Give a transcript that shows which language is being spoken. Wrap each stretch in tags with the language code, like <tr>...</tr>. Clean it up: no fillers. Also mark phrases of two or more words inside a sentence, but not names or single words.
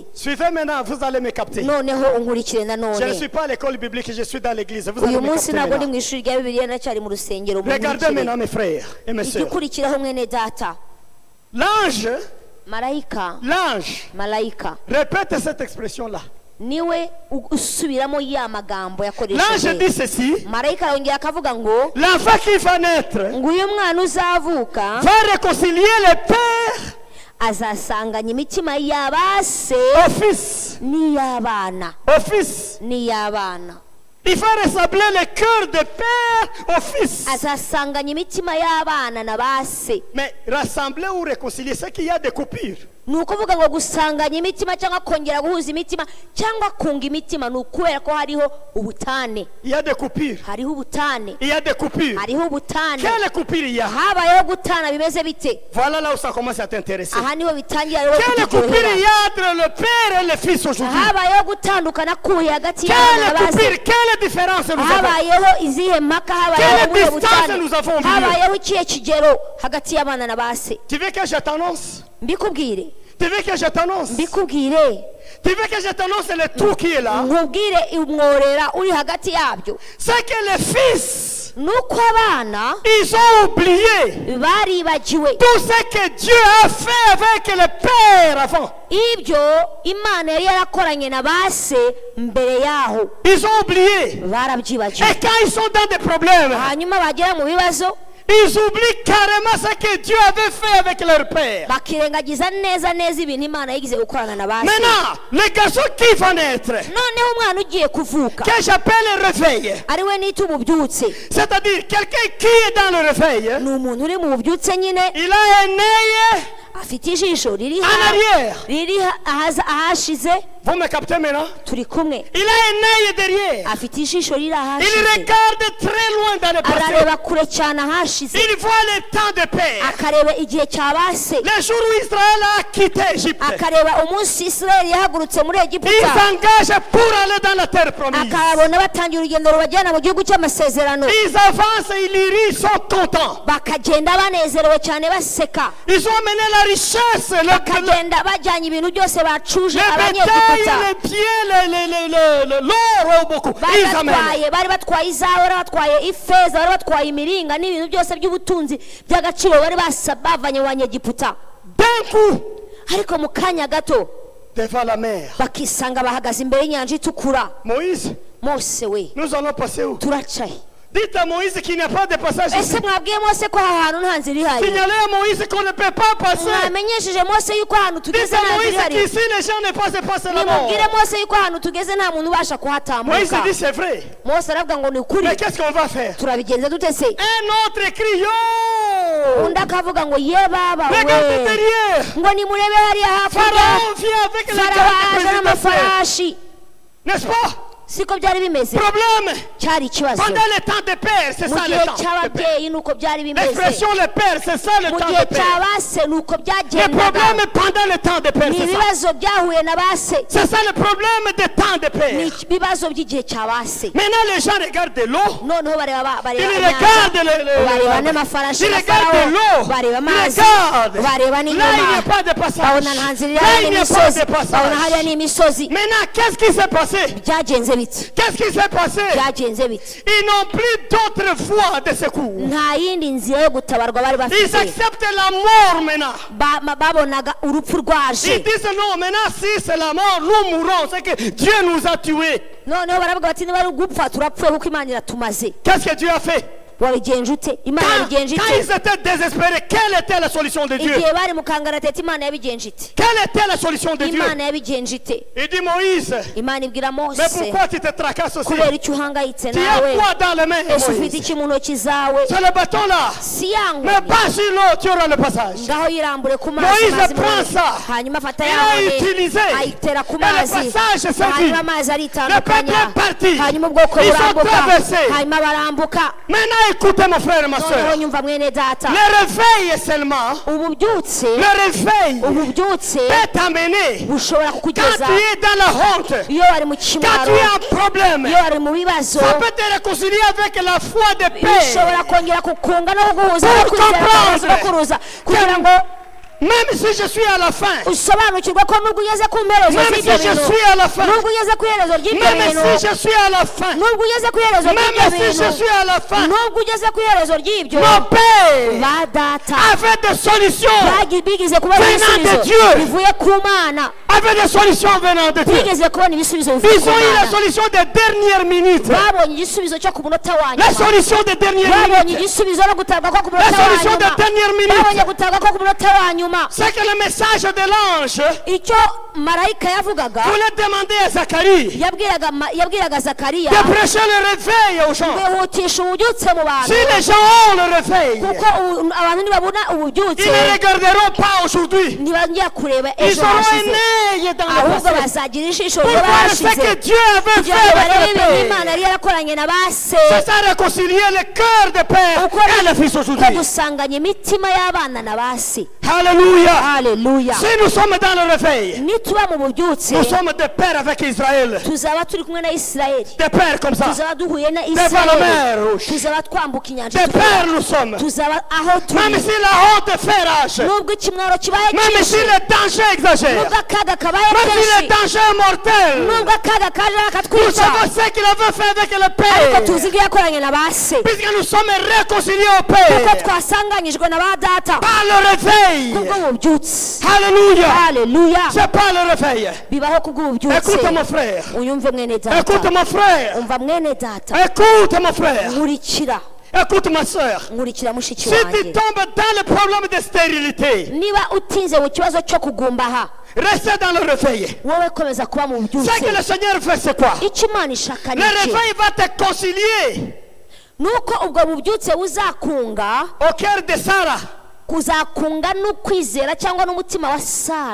<fr>Suivez maintenant, vous allez me capter.</fr> <rw>Noneho unkurikire</rw> <fr>Je ne</fr> <rw>nanone.</rw> <fr>suis pas à l'école biblique, je suis dans l'église. Vous allez</fr> <rw>Uyu</rw> <fr>me</fr> <rw>munsi</rw> <fr>capter</fr> <rw>ntabwo ndi</rw> <fr>maintenant.</fr> <rw>mu ishuri rya Bibiliya nacyari mu rusengero.</rw> <fr>Regardez maintenant mes frères et mes sœurs.</fr> <rw>Igikurikiraho mwene data.</rw> <fr>L'ange,</fr> <rw>Malayika</rw> <fr>répète cette expression-là.</fr> <rw>niwe usubiramo ya magambo</rw> <fr>L'ange</fr> <rw>yakoresheje.</rw> <fr>dit ceci,</fr> <rw>Malayika arongera akavuga ngo</rw> <fr>l'enfant qui va naître</fr> <rw>ngo uyu mwana uzavuka</rw> <fr>va réconcilier les pères</fr> <rw>azasanganya imitima y'abase</rw> <fr>au fils.</fr> <rw>n'iy'abana.</rw> <fr>Au fils.</fr> <rw>N'iy'abana.</rw> <fr>Il va rassembler le cœur des pères au fils.</fr> <rw>Azasanganya imitima y'abana na base.</rw> <fr>Mais rassembler ou réconcilier, c'est qu'il y a des coupures.</fr> <rw>Ni ukuvuga ngo gusanganya imitima cyangwa kongera guhuza imitima cyangwa kunga imitima ni ukubera ko hariho ubutane.</rw> <fr>Il y a des coupures.</fr> <rw>Hariho ubutane.</rw> <fr>Il y a des coupures.</fr> <rw>Hariho ubutane.</rw> <fr>Quelle coupure il y a?</fr> <rw>Habayeho gutana bimeze bite?</rw> <fr>Voilà là où ça commence à t'intéresser.</fr> <rw>Aha niho bitangira rero</rw> <fr>Quelle coupure il y</fr> <rw>kuturyohera.</rw> <fr>a entre le père et le fils aujourd'hui?</fr> <rw>Habayeho gutandukana kuye hagati y'abana na</rw> <fr>Quelle</fr> <rw>base.</rw> <fr>coupure, quelle différence nous avons?</fr> <rw>Habayeho izihe mpaka, habayeho</rw> <fr>Quelle</fr> <rw>ubuhe</rw> <fr>distance</fr> <rw>butane,</rw> <fr>nous avons au milieu?</fr> <rw>habayeho ikihe kigero hagati y'abana na base.</rw> <fr>Tu veux que je t'annonce?</fr> <rw>Mbikubwire,</rw> <fr>Tu veux que je t'annonce?</fr> <rw>mbikubwire,</rw> <fr>Tu veux que je t'annonce le trou qui est là?</fr> <rw>nkubwire umworera uri hagati yabyo.</rw> <fr>C'est que les fils,</fr> <rw>Nuko abana</rw> <fr>ils ont oublié</fr> <rw>baribagiwe</rw> <fr>tout ce que Dieu a fait avec le père avant.</fr> <rw>ibyo Imana yari yarakoranye na base mbere yaho.</rw> <fr>Ils ont oublié.</fr> <rw>Barabyibagiwe.</rw> <fr>Et quand ils sont dans des problèmes,</fr> <rw>Hanyuma bagera mu bibazo</rw> <fr>ils oublient carrément ce que Dieu avait fait avec leur père.</fr> <rw>bakirengagiza neza ibintu Imana yigize gukorana na base.</rw> <fr>Maintenant, le garçon qui va naître,</fr> <rw>Noneho umwana ugiye kuvuka</rw> <fr>que j'appelle réveil,</fr> <rw>ari we nita ububyutse,</rw> <fr>c'est-à-dire quelqu'un qui est dans le réveil,</fr> <rw>ni umuntu uri mu bubyutse nyine,</rw> <fr>il a un œil</fr> <rw>afite ijisho riri</rw> <fr>en arrière.</fr> <rw>ahashize.</rw> <fr>Vous me captez maintenant?</fr> <rw>Turi kumwe.</rw> <fr>Il a un œil derrière.</fr> <rw>Afite ijisho riri</rw> <fr>Il</fr> <rw>ahashize,</rw> <fr>regarde très loin dans le passé.</fr> <rw>arareba kure cyane ahashize,</rw> <fr>Il voit le temps de paix.</fr> <rw>akareba igihe cya base,</rw> <fr>Le jour où Israël a quitté Égypte,</fr> <rw>akareba umunsi Isirayeli yahagurutse muri</rw> <fr>il</fr> <rw>Egiputa,</rw> <fr>s'engage pour aller dans la terre promise.</fr> <rw>akababona batangira urugendo rubajyana mu gihugu cy'amasezerano,</rw> <fr>Ils avancent, ils rient, ils sont contents.</fr> <rw>bakagenda banezerewe cyane baseka,</rw> <fr>Ils ont amené la richesse, le</fr> <rw>bakagenda bajyanye ibintu byose bacuje</rw> <fr>bétail,</fr> <rw>abanyegiputa,</rw> <fr>les pieds, l'or, beaucoup.</fr> <rw>bari</rw> <fr>Ils amènent.</fr> <rw>batwaye izahabu, bari batwaye ifeza, bari batwaye imiringa n'ibintu byose by'ubutunzi by'agaciro bari bavanye mu banyegiputa.</rw> <fr>D'un coup,</fr> <rw>Ariko mu kanya gato</rw> <fr>devant la mer,</fr> <rw>bakisanga bahagaze imbere y'inyanja itukura.</rw> <fr>Moïse,</fr> <rw>Mose we,</rw> <fr>nous allons passer où?</fr> <rw>turacaye.</rw> <fr>Dites à Moïse qu'il n'y a pas de passage ici.</fr> <rw>Ese mwabwiye Mose ko aha hantu nta nzira ihari?</rw> <fr>Signalez à Moïse qu'on ne peut pas passer.</fr> <rw>Mwamenyesheje Mose yuko ahantu</rw> <fr>Dites</fr> <rw>tugeze</rw> <fr>à</fr> <rw>nta nzira</rw> <fr>Moïse</fr> <rw>ihari?</rw> <fr>qu'ici les gens ne passent pas seulement.</fr> <rw>Nimubwire Mose yuko ahantu tugeze nta muntu ubasha</rw> <fr>Moïse</fr> <rw>kuhatambuka.</rw> <fr>dit c'est vrai.</fr> <rw>Mose aravuga ngo ni ukuri.</rw> <fr>Mais qu'est-ce qu'on va faire?</fr> <rw>Turabigenza dute se?</rw> <fr>Un autre crie, yo!</fr> <rw>undi akavuga ngo ye baba</rw> <fr>Regardez</fr> <rw>we</rw> <fr>derrière.</fr> <rw>ngo nimurebe hariya hakurya</rw> <fr>Pharaon vient avec les</fr> <rw>farawo</rw> <fr>gardes</fr> <rw>aje</rw> <fr>présidentiels.</fr> <rw>n'amafarashi</rw> <fr>N'est-ce pas?</fr> <rw>siko byari bimeze</rw> <fr>Problème.</fr> <rw>cyari ikibazo</rw> <fr>Pendant le temps des pères, c'est</fr> <rw>mu</rw> <fr>ça</fr> <rw>gihe</rw> <fr>le temps des pères.</fr> <rw>cy'ababyeyi nuko byari bimeze</rw> <fr>L'expression les pères, c'est ça le</fr> <rw>mu</rw> <fr>temps</fr> <rw>gihe</rw> <fr>des pères.</fr> <rw>cya base nuko</rw> <fr>Le</fr> <rw>byagendaga</rw> <fr>problème pendant le temps des pères,</fr> <rw>ni</rw> <fr>c'est ça.</fr> <rw>ibibazo byahuye na base</rw> <fr>C'est ça le problème des temps des</fr> <rw>ni</rw> <fr>pères.</fr> <rw>ibibazo by'igihe cya base</rw> <fr>Maintenant, les gens regardent de l'eau.</fr> <rw>noneho bareba</rw> <fr>Ils</fr> <rw>inyanja</rw> <fr>regardent</fr> <rw>bareba n'amafarashi</rw> <fr>Ils</fr> <rw>ya</rw> <fr>regardent de</fr> <rw>farawo</rw> <fr>l'eau.</fr> <rw>bareba</rw> <fr>Ils</fr> <rw>amazi</rw> <fr>regardent.</fr> <rw>bareba</rw> <fr>Là, il n'y</fr> <rw>n'inyuma</rw> <fr>a pas de passage.</fr> <rw>babona nta nzira</rw> <fr>Là,</fr> <rw>ihari</rw> <fr>il n'y a pas</fr> <rw>n'imisozi</rw> <fr>de</fr> <rw>babona hariya</rw> <fr>passage.</fr> <rw>n'imisozi</rw> <fr>Maintenant, qu'est-ce qui s'est passé?</fr> <rw>byagenze biti</rw> <fr>Qu'est-ce qui s'est passé?</fr> <rw>byagenze biti</rw> <fr>Ils n'ont plus d'autre voie de secours.</fr> <rw>nta yindi nzira yo gutabarwa bari</rw> <fr>Ils</fr> <rw>bafite</rw> <fr>acceptent la mort maintenant.</fr> <rw>babonaga urupfu</rw> <fr>Ils</fr> <rw>rwaje</rw> <fr>disent non, maintenant si c'est la mort, nous mourrons. C'est que Dieu nous a tués.</fr> <rw>noneho baravuga bati niba ari ugupfa turapfuye kuko imana iratumaze</rw> <fr>Qu'est-ce que Dieu a fait?</fr> <rw>wabigenje ute imana yabigenje</rw> <fr>Quand</fr> <rw>ite</rw> <fr>ils étaient désespérés, quelle était la solution de Dieu?</fr> <rw>igihe bari mu kangaratete imana yabigenje ite</rw> <fr>Quelle était la solution de Dieu?</fr> <rw>imana yabigenje ite</rw> <fr>Il dit Moïse,</fr> <rw>imana ibwira</rw> <fr>mais</fr> <rw>mose</rw> <fr>pourquoi tu te tracasses aussi?</fr> <rw>kubera icyo uhangayitse</rw> <fr>Tu as</fr> <rw>nawe</rw> <fr>quoi dans les mains,</fr> <rw>ese ufite</rw> <fr>Moïse?</fr> <rw>iki mu ntoki zawe</rw> <fr>C'est le bâton là.</fr> <rw>si yangu</rw> <fr>Mais pas sur l'eau, tu auras le passage.</fr> <rw>ngaho yirambure ku mazi</rw> <fr>Moïse</fr> <rw>mazi</rw> <fr>prend</fr> <rw>mazi.</rw> <fr>ça.</fr> <rw>hanyuma afata</rw> <fr>Il a</fr> <rw>yawe</rw> <fr>utilisé.</fr> <rw>ayitera ku</rw> <fr>Et le</fr> <rw>mazi</rw> <fr>passage s'est</fr> <rw>hanyuma</rw> <fr>dit.</fr> <rw>amazi</rw> <fr>Le</fr> <rw>aritandukanya</rw> <fr>peuple est parti.</fr> <rw>hanyuma ubwoko</rw> <fr>Ils ont</fr> <rw>burambuka</rw> <fr>traversé.</fr> <rw>hanyuma barambuka</rw> <fr>Maintenant, écoutez mon frère et ma</fr> <rw>noneho</rw> <fr>soeur.</fr> <rw>nyumva mwene data</rw> <fr>Le réveil seulement,</fr> <rw>ububyutse</rw> <fr>le réveil</fr> <rw>ububyutse</rw> <fr>peut t'amener</fr> <rw>bushobora</rw> <fr>quand</fr> <rw>kukugeza</rw> <fr>tu es dans la honte,</fr> <rw>iyo wari mu</rw> <fr>quand tu</fr> <rw>kimwaro</rw> <fr>es en problème.</fr> <rw>iyo wari mu bibazo</rw> <fr>Ça peut te réconcilier avec la foi de paix.</fr> <rw>bishobora kongera kukunga no kuguhuza no</rw> <fr>Pour</fr> <rw>kwizera</rw> <fr>comprendre.</fr> <rw>no kuruza kugira ngo</rw> <fr>Même si je suis à la fin,</fr> <rw>usobanukirwe ko nubwo ugeze ku mperezo</rw> <fr>même si</fr> <rw>z'ibyo</rw> <fr>je</fr> <rw>bintu</rw> <fr>suis à la fin,</fr> <rw>nubwo ugeze ku iherezo ry'ibyo</rw> <fr>même</fr> <rw>bintu</rw> <fr>si je suis à la fin,</fr> <rw>nubwo ugeze ku iherezo ry'ibyo</rw> <fr>même si je</fr> <rw>bintu</rw> <fr>suis à la fin,</fr> <rw>nubwo ugeze ku iherezo ry'ibyo</rw> <fr>mon Père</fr> <rw>ba data</rw> <fr>avait des solutions,</fr> <rw>bigize kubona</rw> <fr>Venant de</fr> <rw>ibisubizo</rw> <fr>Dieu.</fr> <rw>bivuye ku mana</rw> <fr>avait des solutions venant de Dieu.</fr> <rw>bigeze kubona ibisubizo bivuye</rw> <fr>Ils</fr> <rw>ku</rw> <fr>ont eu la</fr> <rw>mana</rw> <fr>solution des dernières minutes,</fr> <rw>babonye igisubizo cyo ku munota wa</rw> <fr>la</fr> <rw>nyuma</rw> <fr>solution des dernières</fr> <rw>babonye</rw> <fr>minutes,</fr> <rw>igisubizo no gutabwa ko ku</rw> <fr>la</fr> <rw>munota wa</rw> <fr>solution des</fr> <rw>nyuma</rw> <fr>dernières</fr> <rw>babonye</rw> <fr>minutes.</fr> <rw>gutabwa ko ku munota wa nyuma</rw> <fr>C'est que le message de l'ange</fr> <rw>icyo marayika yavugaga</rw> <fr>voulait demander à Zacharie</fr> <rw>yabwiraga zakariya</rw> <fr>de prêcher le réveil aux gens.</fr> <rw>kwihutisha ububyutse mu</rw> <fr>Si</fr> <rw>bantu</rw> <fr>les gens ont le réveil,</fr> <rw>kuko abantu nibabona</rw> <fr>ils</fr> <rw>ububyutse</rw> <fr>ne regarderont pas aujourd'hui.</fr> <rw>ntibongera kureba</rw> <fr>Ils</fr> <rw>ejo</rw> <fr>auront</fr> <rw>hashize</rw> <fr>un œil dans le</fr> <rw>ahubwo</rw> <fr>passé</fr> <rw>bazagira ijisho</rw> <fr>pour</fr> <rw>riba</rw> <fr>voir ce que</fr> <rw>hashize</rw> <fr>Dieu avait</fr> <rw>kugira ngo</rw> <fr>fait</fr> <rw>barebe</rw> <fr>avec le</fr> <rw>ibintu</rw> <fr>Père.</fr> <rw>imana yari yarakoranye na base</rw> <fr>C'est ça réconcilier le cœur de Père</fr> <rw>uko</rw> <fr>et le Fils</fr> <rw>ko</rw> <fr>aujourd'hui.</fr> <rw>gusanganya imitima y'abana na base</rw> <fr>Alléluia.</fr> <rw>haleluya</rw> <fr>Si nous sommes dans le réveil,</fr> <rw>nituba mu bubyutse</rw> <fr>nous sommes des pères avec Israël.</fr> <rw>tuzaba turi kumwe na isirayeli</rw> <fr>Des pères comme ça.</fr> <rw>tuzaba duhuye na</rw> <fr>Devant la</fr> <rw>isirayeli</rw> <fr>mer rouge.</fr> <rw>tuzaba twambuka inyanja</rw> <fr>Des</fr> <rw>itukura.</rw> <fr>pères nous sommes.</fr> <rw>tuzaba aho</rw> <fr>Même</fr> <rw>turi</rw> <fr>si la honte fait rage.</fr> <rw>nubwo ikimwaro kibaye</rw> <fr>Même si</fr> <rw>cyinshi</rw> <fr>le danger exagère.</fr> <rw>nubwo akaga kabaye</rw> <fr>Même si le</fr> <rw>kenshi</rw> <fr>danger est mortel.</fr> <rw>nubwo akaga kaje</rw> <fr>Nous</fr> <rw>akatwica</rw> <fr>savons ce qu'il avait fait avec le</fr> <rw>ariko</rw> <fr>Père.</fr> <rw>tuzi ibyo yakoranye na base</rw> <fr>Puisque nous sommes réconciliés au</fr> <rw>kuko</rw> <fr>Père.</fr> <rw>twasanganyijwe na ba data</rw> <fr>Par le réveil.</fr> <rw>kubwo bubyutse</rw> <fr>Alléluia.</fr> <rw>haleluya</rw> <fr>C'est pas le réveil.</fr> <rw>bibaho kubwo bubyutse</rw> <fr>Écoute mon frère.</fr> <rw>unyumve mwene data</rw> <fr>Écoute mon frère.</fr> <rw>umva mwene data</rw> <fr>Écoute mon frère.</fr> <rw>nkurikira</rw> <fr>Écoute ma soeur.</fr> <rw>nkurikira mushiki</rw> <fr>Si tu</fr> <rw>wanjye</rw> <fr>tombes dans le problème de stérilité,</fr> <rw>niba utinze mu kibazo cyo kugumbaha</rw> <fr>restez dans le réveil.</fr> <rw>wowe komeza kuba mu</rw> <fr>Ce que</fr> <rw>bubyutse</rw> <fr>le Seigneur fait, c'est quoi?</fr> <rw>icyo imana ishaka</rw> <fr>Le</fr> <rw>ni iki</rw> <fr>réveil va te concilier</fr> <rw>nuko ubwo bubyutse buzakunga</rw> <fr>au cœur de Sarah.</fr> <rw>kuzakunga n'ukwizera cyangwa n'umutima wa sara</rw>